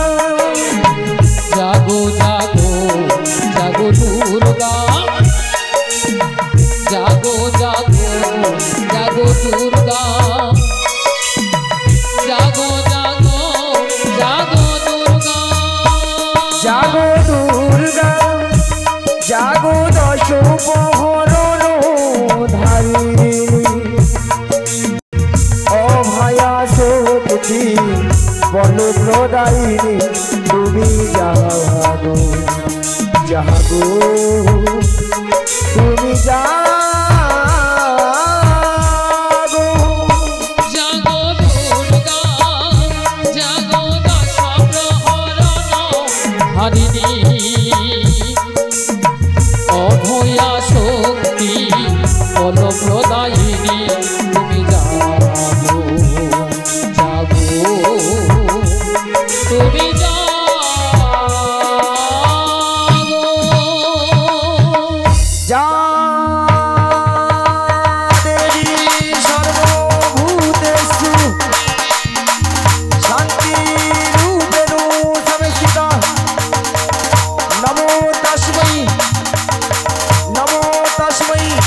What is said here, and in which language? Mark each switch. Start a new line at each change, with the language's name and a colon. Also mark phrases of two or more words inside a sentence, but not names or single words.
Bangla: জাগো জাগো জাগো দুর্গা জাগো জাগো জাগো দুর্গা জাগো জাগো জাগো দুর্গা जागो जागो जागो दुर्गा জাগো দুর্গা জাগো দশ প্রহরণ ধারিণী অভয়া শক্তি বল প্রদায়িনী তুমি জাগো জাগো তুমি জাগো जागो तुमी जागो জাগো দুর্গা জাগো দশ প্রহরণ ধারিণী অভয়া শক্তি বল প্রদায়িনী তুমি জাগো জাগো তুমি
Sanskrit: जा देवी सर्वभूतेषु शान्तिरूपेण संस्थिता नमो तस्मै नमो तस्मै